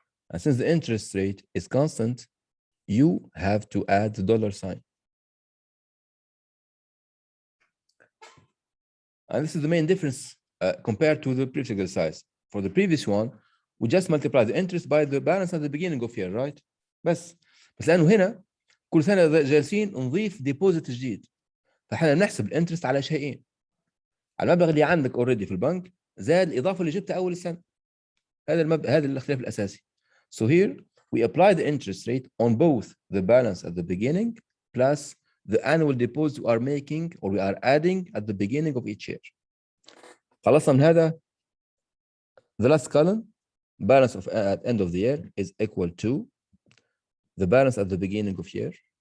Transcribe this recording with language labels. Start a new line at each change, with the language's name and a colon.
English: And since the interest rate is constant, you have to add the dollar sign. And this is the main difference compared to the previous exercise. For the previous one, we just multiply the interest by the balance at the beginning of year, right?
Arabic: بس لأنه هنا كل سنة جالسين نضيف ديبوزيت جديد، فاحنا بنحسب الانترست على شيئين، على المبلغ اللي عندك اوريدي في البنك زائد الإضافة اللي جبتها أول السنة. هذا الاختلاف الأساسي.
English: So here we apply the interest rate on both the balance at the beginning plus the annual deposit we are making or we are adding at the beginning of each year.
Arabic: خلصنا من هذا.
English: The last column, balance of at end of the year, is equal to the balance at the beginning of year